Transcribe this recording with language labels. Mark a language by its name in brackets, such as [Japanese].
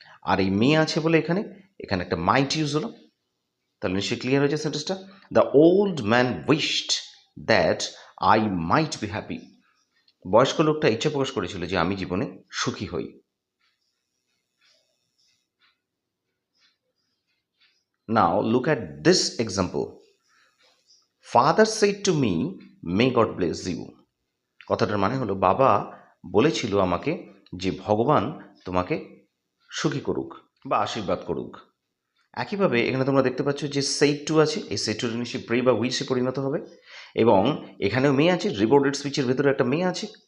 [Bangla] আর এই মে আছে বলে এখানে এখানে একটা মাইট ইউজ হলো। তাহলে নিশ্চয়ই ক্লিয়ার হয়েছে সেন্টেন্সটা। [English] The old man wished that I might be happy. [Bangla] বয়স্ক লোকটা ইচ্ছা প্রকাশ করেছিল যে আমি জীবনে সুখী হই। [English] Now look at this example. Father said to me, may God bless you. [Bangla] কথাটার মানে হলো বাবা বলেছিল আমাকে যে ভগবান তোমাকে সুখী করুক বা আশীর্বাদ করুক। একইভাবে এখানে তোমরা দেখতে পাচ্ছ যে সেড টু আছে, এই সেড টু নিশ্চয়ই প্রে বা উইশে পরিণত হবে, এবং এখানেও মে আছে, রিপোর্টেড স্পিচের ভেতরে একটা মে আছে।